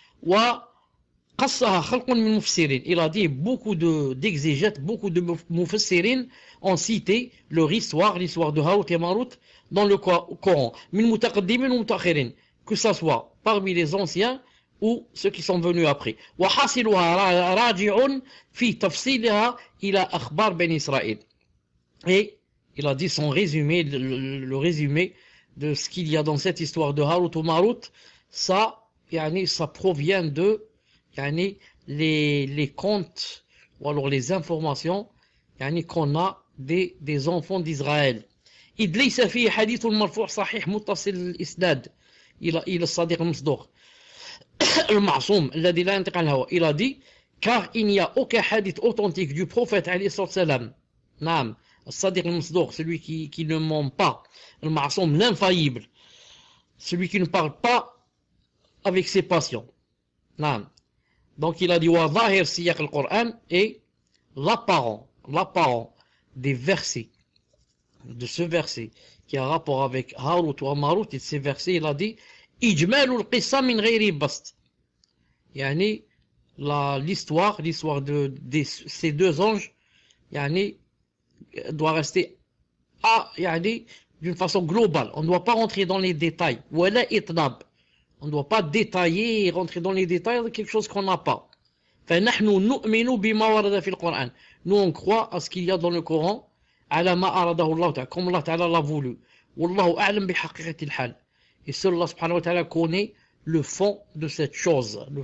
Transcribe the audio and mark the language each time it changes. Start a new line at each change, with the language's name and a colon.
Arabic: وقصها خلق من مفسرين.
French: Il a dit beaucoup d'exégètes, beaucoup de mufassirin ont cité leur histoire de Harut et Marut dans le Coran.
Arabic: من متقدمين ومتأخرين.
French: Que ça soit parmi les anciens ou ceux qui sont venus après.
Arabic: وحاصلها راجع في تفصيلها إلى أخبار بني إسرائيل.
French: Et il a dit son résumé, le résumé de ce qu'il y a dans cette histoire de Harut ou Marut, ça provient de les contes ou alors les informations qu'on a des enfants d'Israël.
Arabic: إذ ليس فيه حديث مرفوع صحيح متصل الإسناد إلى الصادق المصدوق المعصوم الذي لا ينطق عن الهوى.
French: Il a dit car il n'y a aucun hadith authentique du prophète alayhi salam. Naam,
Arabic: الصادق المصدوق,
French: celui qui ne ment pas, le ma'soum, l'infaillible, celui qui ne parle pas avec ses passions. Naam. Donc il a dit
Arabic: wa zahir siyaq al-Qur'an,
French: et l'apparent des versets, de ce verset qui a rapport avec Harut ou Marut, et ces versets, il a dit
Arabic: ijmalul qissa min ghayri bast.
French: Yani l'histoire de ces deux anges doit rester d'une façon globale. On ne doit pas rentrer dans les détails.
Arabic: Wala itnab.
French: On ne doit pas détailler et rentrer dans les détails de quelque chose qu'on n'a pas.
Arabic: فنحن نؤمن بما ورد في القرآن.
French: Nous on croit à ce qu'il y a dans le Coran,
Arabic: على ما أراده الله تعالى,
French: comme Allah Ta'ala l'a voulu.
Arabic: والله أعلم بحقيقة الحال.
French: Et seul Allah subhanahu wa ta'ala connaît le fond de cette chose.